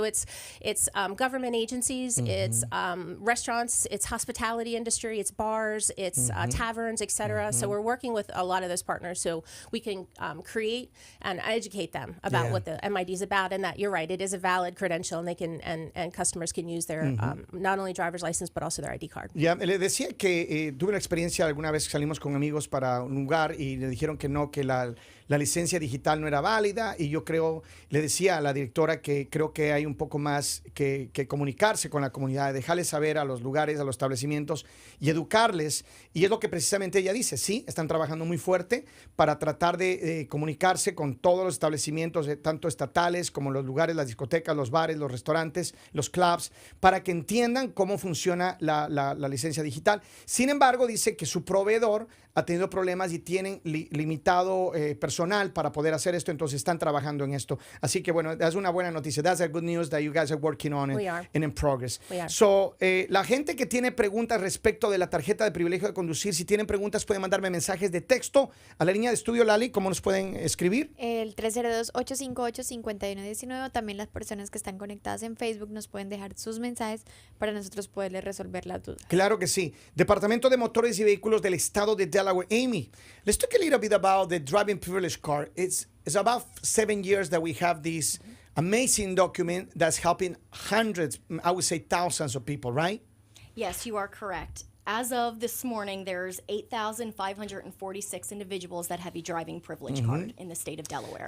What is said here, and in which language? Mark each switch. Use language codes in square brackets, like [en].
[en] So it's government agencies, it's restaurants, it's hospitality industry, it's bars, it's taverns, etc. So we're working with a lot of those partners so we can create and educate them about what the MID is about, and that you're right, it is a valid credential, and they can and customers can use their not only driver's license but also their ID card. [es] Ya, le decía que tuve una experiencia alguna vez que salimos con amigos para un lugar y le dijeron que no, que la licencia digital no era válida, y yo le decía a la directora que creo que hay un poco más que comunicarse con la comunidad, dejarles saber a los lugares, a los establecimientos y educarles, y es lo que precisamente ella dice. Sí, están trabajando muy fuerte para tratar de comunicarse con todos los establecimientos, tanto estatales como los lugares, las discotecas, los bares, los restaurantes, los clubs, para que entiendan cómo funciona la licencia digital. Sin embargo, dice que su proveedor ha tenido problemas y tienen limitado personal personal para poder hacer esto, entonces están trabajando en esto. Así que bueno, es una buena noticia. [en] That's a good news that you guys are working on it and in progress. We are. [es] So, la gente que tiene preguntas respecto de la tarjeta de privilegio de conducir, si tienen preguntas pueden mandarme mensajes de texto a la línea de estudio. Lali, ¿cómo nos pueden escribir? El 302-858-5119. También las personas que están conectadas en Facebook nos pueden dejar sus mensajes para nosotros poderles resolver las dudas. Claro que sí. Departamento de Motores y Vehículos del Estado de Delaware. [en] Amy, let's talk a little bit about the driving privilege card. It's about 7 years that we have this amazing document that's helping hundreds, I would say thousands of people, right? Yes, you are correct. As of this morning, there's 8,546 individuals that have a driving privilege card in the state of Delaware.